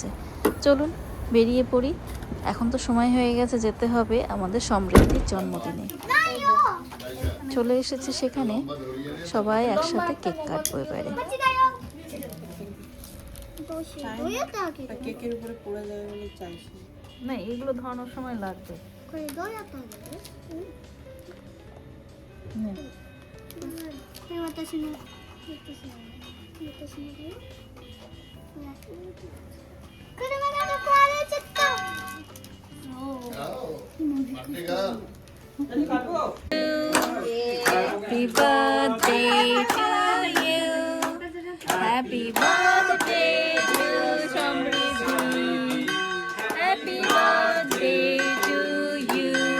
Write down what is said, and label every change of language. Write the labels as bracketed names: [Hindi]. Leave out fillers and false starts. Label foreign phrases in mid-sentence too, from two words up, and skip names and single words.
[Bangla] চলুন বেরিয়ে পড়ি, এখন তো সময় হয়ে গেছে, যেতে হবে আমাদের সমৃদ্ধির জন্মদিনে। চলে এসেছি সেখানে, সবাই একসাথে কেক কাটবো এবারে। কেকের উপরে পড়ে যাবে বলে চাইছি না, এগুলো ধরানোর সময় লাগবে। [Japanese] これどうやったんだろう、ねこれ私のだよ。車が壊れちゃった。 [English] Happy birthday to you. Happy birthday to Samriddhi. Happy birthday to you.